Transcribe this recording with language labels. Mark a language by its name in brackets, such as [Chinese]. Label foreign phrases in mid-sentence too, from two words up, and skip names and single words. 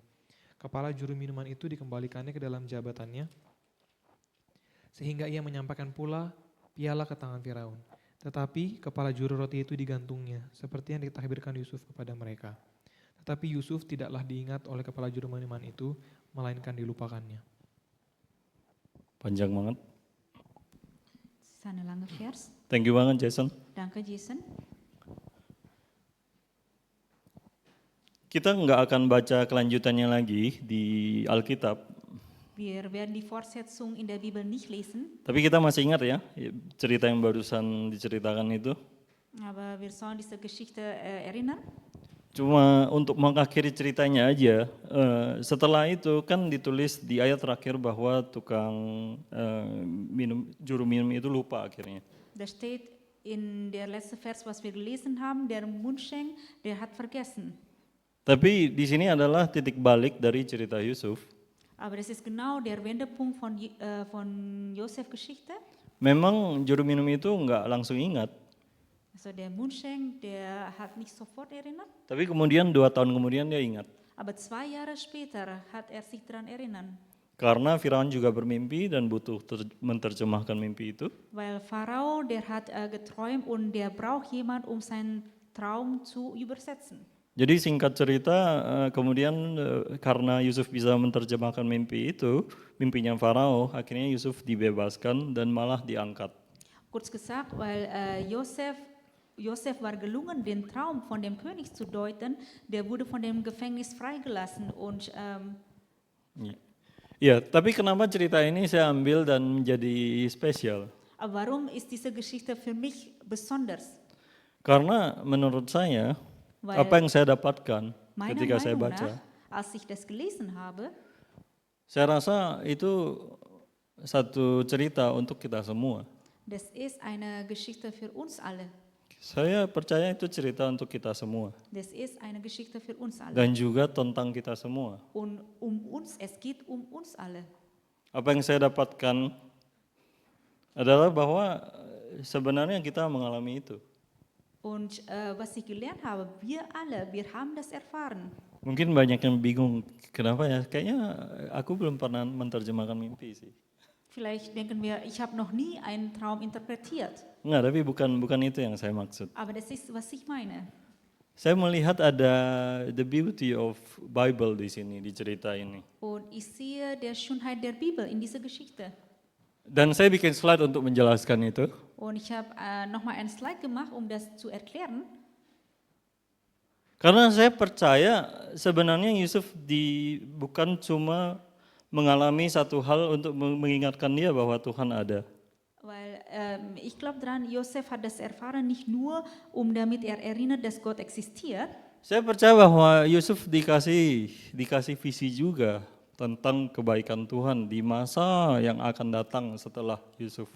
[Indonesian] Kepala juru minuman itu dikembalikannya ke dalam jabatannya, sehingga ia menyampaikan pula piala ke tangan Firaun. Tetapi kepala juru roti itu digantungnya, seperti yang ditakbirkan Yusuf kepada mereka. Tetapi Yusuf tidaklah diingat oleh kepala juru minuman itu, melainkan dilupakannya. Panjang banget. [German] Sana lange Vers. [English] Thank you [Indonesian] banget Jason. [German] Danke Jason. [Indonesian] Kita nggak akan baca kelanjutannya lagi di Alkitab, [German] Wir werden die Fortsetzung in der Bibel nicht lesen, [Indonesian] tapi kita masih ingat ya cerita yang barusan diceritakan itu. [German] aber wir sollen diese Geschichte erinnern. [Indonesian] Cuma untuk mengakhiri ceritanya aja, setelah itu kan ditulis di ayat terakhir bahwa tukang juru minum itu lupa akhirnya. [German] Da steht in der letzte Vers, was wir gelesen haben, der Mundschenk, der hat vergessen. [Indonesian] Tapi di sini adalah titik balik dari cerita Yusuf. [German] Aber das ist genau der Wendepunkt von Josef Geschichte. [Indonesian] Memang juru minum itu nggak langsung ingat, [German] Also der Mundschenk, der hat nicht sofort erinnert, [Indonesian] tapi kemudian 2 tahun kemudian dia ingat. [German] aber 2 Jahre später hat er sich daran erinnern. [Indonesian] Karena Firaun juga bermimpi dan butuh menerjemahkan mimpi itu. [German] Weil Pharao, der hat geträumt und der braucht jemand, um seinen Traum zu übersetzen. [Indonesian] Jadi singkat cerita, kemudian karena Yusuf bisa menerjemahkan mimpi itu, mimpinya Farao, akhirnya Yusuf dibebaskan dan malah diangkat. [German] Kurz gesagt, weil Josef war gelungen, den Traum von dem König zu deuten, der wurde von dem Gefängnis freigelassen und [Indonesian] Ya, tapi kenapa cerita ini saya ambil dan menjadi spesial? [German] aber warum ist diese Geschichte für mich besonders? [Indonesian] Karena menurut saya, [German] Weil [Indonesian] apa yang saya dapatkan [German] meiner [Indonesian] ketika saya [German] Meinung [Indonesian] baca, [German] nach, als ich das gelesen habe, [Indonesian] saya rasa itu satu cerita untuk kita semua. [German] das ist eine Geschichte für uns alle. [Indonesian] Saya percaya itu cerita untuk kita semua [German] Das ist eine Geschichte für uns alle. [Indonesian] dan juga tentang kita semua. [German] Und es geht um uns alle. [Indonesian] Apa yang saya dapatkan adalah bahwa sebenarnya kita mengalami itu. [German] Und was ich gelernt habe, wir haben das erfahren. [Indonesian] Mungkin banyak yang bingung, kenapa ya? Kayaknya aku belum pernah menerjemahkan mimpi sih. [German] Vielleicht denken wir, ich habe noch nie einen Traum interpretiert. [Indonesian] Enggak, tapi bukan itu yang saya maksud. [German] Aber das ist, was ich meine. [Indonesian] Saya melihat ada [English] the beauty of Bible [Indonesian] di sini, di cerita ini. [German] Und ich sehe der Schönheit der Bibel in dieser Geschichte. [Indonesian] Dan saya bikin slide untuk menjelaskan itu. [German] Und ich habe nochmal ein Slide gemacht, um das zu erklären. [Indonesian] Karena saya percaya sebenarnya Yusuf bukan cuma mengalami satu hal untuk mengingatkan dia bahwa Tuhan ada. [German] Weil ich glaube daran, Josef hat das erfahren nicht nur, um damit er erinnert, dass Gott existiert. [Indonesian] Saya percaya bahwa Yusuf dikasih visi juga tentang kebaikan Tuhan di masa yang akan datang setelah Yusuf.